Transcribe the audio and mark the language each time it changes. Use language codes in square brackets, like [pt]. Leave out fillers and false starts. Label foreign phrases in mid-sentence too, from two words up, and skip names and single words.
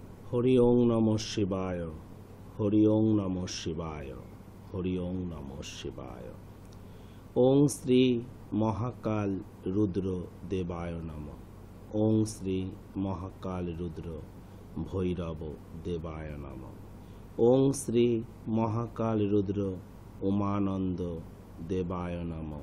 [sa] হরি ওং নমঃ শিবায়, হরি ওং নমঃ শিবায়, হরি ওং নমঃ শিবায়। ওং শ্রী মহাকাল রুদ্র দেবায় নমঃ। ওং শ্রী মহাকাল রুদ্র ভৈরব দেবায় নমঃ। ওং শ্রী মহাকাল রুদ্র উমানন্দ দেবায় নমঃ।